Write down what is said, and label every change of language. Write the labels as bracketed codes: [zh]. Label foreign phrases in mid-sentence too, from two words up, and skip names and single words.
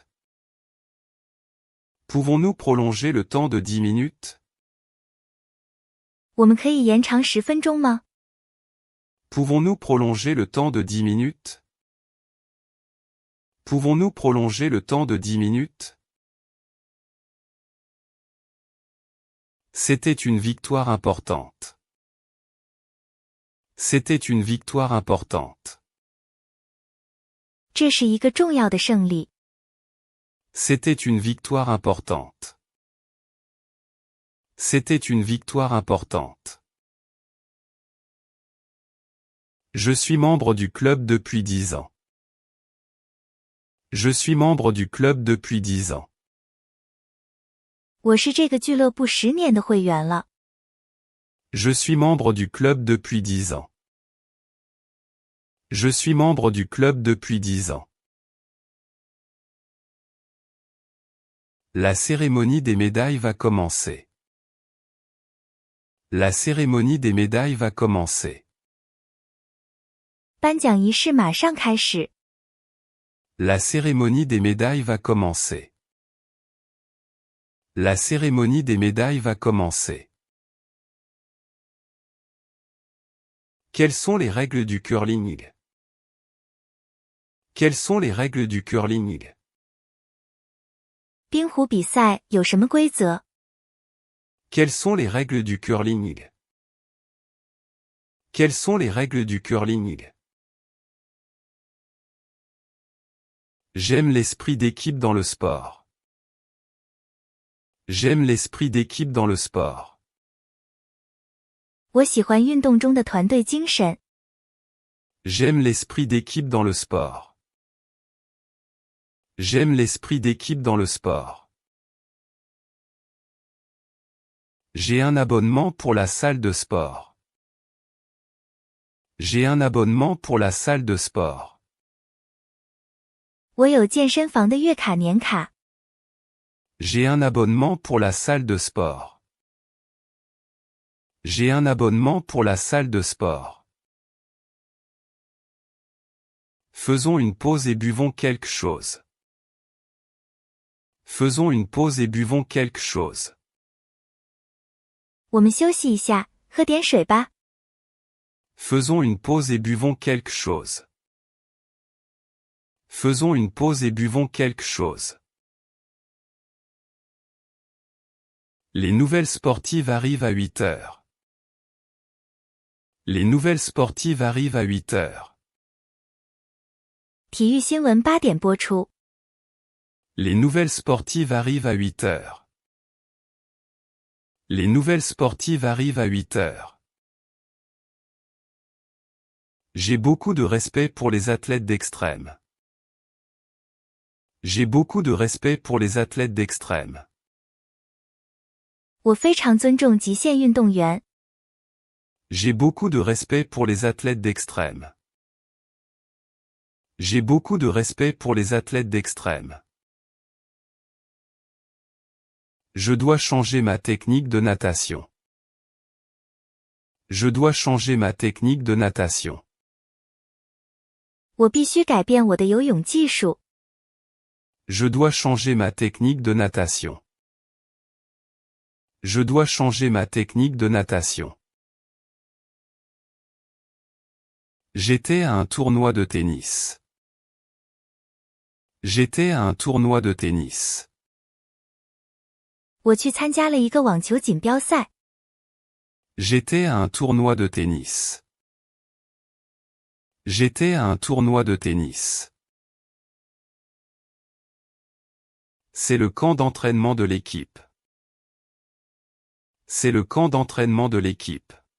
[fr] Pouvons-nous prolonger le temps de 10 minutes? [zh] 我们可以延长10分钟吗？ [fr] Pouvons-nous prolonger le temps de 10 minutes? Pouvons-nous prolonger le temps de 10 minutes? C'était une victoire importante. C'était une victoire importante. [zh] 这是一个重要的胜利。 [fr] C'était une victoire importante. C'était une victoire importante. Je suis membre du club depuis 10 ans. Je suis membre du club depuis 10 ans. [zh] 我是这个俱乐部10年的会员了。 [fr] Je suis membre du club depuis 10 ans. Je suis membre du club depuis 10 ans. La cérémonie des médailles va commencer. La cérémonie des médailles va commencer. [zh] 颁奖仪式马上开始。 [fr] La cérémonie des médailles va commencer. La cérémonie des médailles va commencer. Quelles sont les règles du curling? Quelles sont les règles du curling? [zh] 冰壶比赛有什么规则？ [fr] Quelles sont les règles du curling? Quelles sont les règles du curling? J'aime l'esprit d'équipe dans le sport. J'aime l'esprit d'équipe dans le sport. [zh] 我喜欢运动中的团队精神。 [fr] J'aime l'esprit d'équipe dans le sport. J'aime l'esprit d'équipe dans le sport. J'ai un abonnement pour la salle de sport. J'ai un abonnement pour la salle de sport. [zh] 我有健身房的月卡年卡。 [fr] J'ai un abonnement pour la salle de sport. J'ai un abonnement pour la salle de sport. Faisons une pause et buvons quelque chose. Faisons une pause et buvons quelque chose. [zh] 我们休息一下，喝点水吧。 [fr] Faisons une pause et buvons quelque chose. Faisons une pause et buvons quelque chose. Les nouvelles sportives arrivent à 8 heures. Les nouvelles sportives arrivent à 8 heures. [zh] 体育新闻8点播出。 [fr] Les nouvelles sportives arrivent à 8 heures. Les nouvelles sportives arrivent à 8 heures. J'ai beaucoup de respect pour les athlètes d'extrême. J'ai beaucoup de respect pour les athlètes d'extrême. [zh] 我非常尊重极限运动员。 [fr] J'ai beaucoup de respect pour les athlètes d'extrême. J'ai beaucoup de respect pour les athlètes d'extrême. Je dois changer ma technique de natation. Je dois changer ma technique de natation. [zh] 我必须改变我的游泳技术。 [fr] Je dois changer ma technique de natation. Je dois changer ma technique de natation. J'étais à un tournoi de tennis. J'étais à un tournoi de tennis. [zh] 我去参加了一个网球锦标赛。 [fr] J'étais à un tournoi de tennis. J'étais à un tournoi de tennis. C'est le camp d'entraînement de l'équipe. C'est le camp d'entraînement de l'équipe.